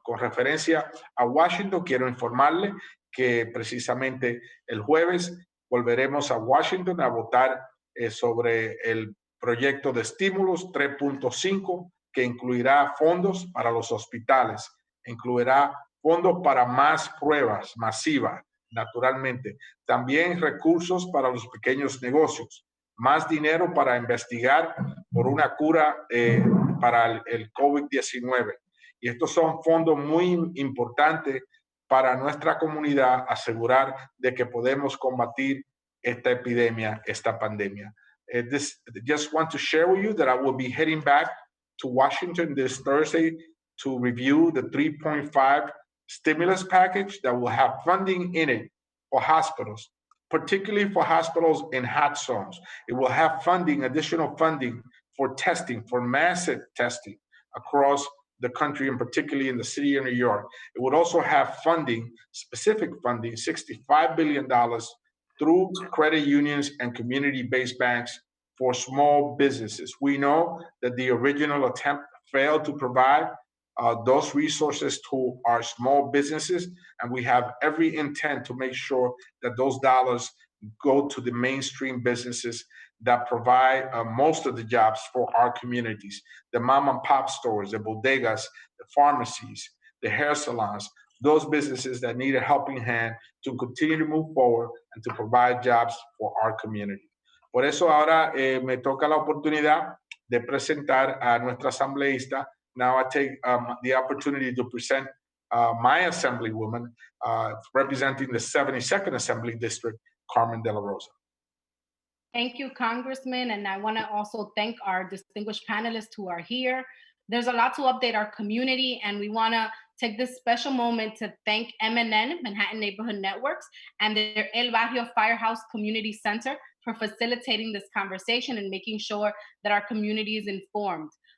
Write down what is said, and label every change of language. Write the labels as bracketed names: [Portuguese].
[Spanish] Con referencia a Washington, quiero informarle que precisamente el jueves volveremos a Washington a votar sobre el proyecto de estímulos 3.5, que incluirá fondos para los hospitales, incluirá fondos para más pruebas masivas, naturalmente, también recursos para los pequeños negocios, más dinero para investigar por una cura para el COVID-19. Y estos son fondos muy importantes para nuestra comunidad, asegurar de que podemos combatir esta epidemia, esta pandemia. [English] Just want to share with you that I will be heading back to Washington this Thursday to review the 3.5 stimulus package that will have funding in it for hospitals, particularly for hospitals in hot zones. It will have funding, additional funding for testing, for massive testing across the country, and particularly in the city of New York. It would also have funding, specific funding, $65 billion through credit unions and community-based banks for small businesses. We know that the original attempt failed to provide those resources to our small businesses, and we have every intent to make sure that those dollars go to the mainstream businesses that provide most of the jobs for our communities, the mom and pop stores, the bodegas, the pharmacies, the hair salons, those businesses that need a helping hand to continue to move forward and to provide jobs for our community. [Spanish] Por eso ahora me toca la oportunidad de presentar a nuestra asambleísta. [English] Now I take the opportunity to present my Assemblywoman representing the 72nd Assembly District, Carmen de la Rosa. Thank you, Congressman. And I want to also thank our distinguished panelists who are here. There's a lot to update our community, and we want to take this special moment to thank MNN, Manhattan Neighborhood Networks, and their El Barrio Firehouse Community Center for facilitating this conversation and making sure that our community is informed.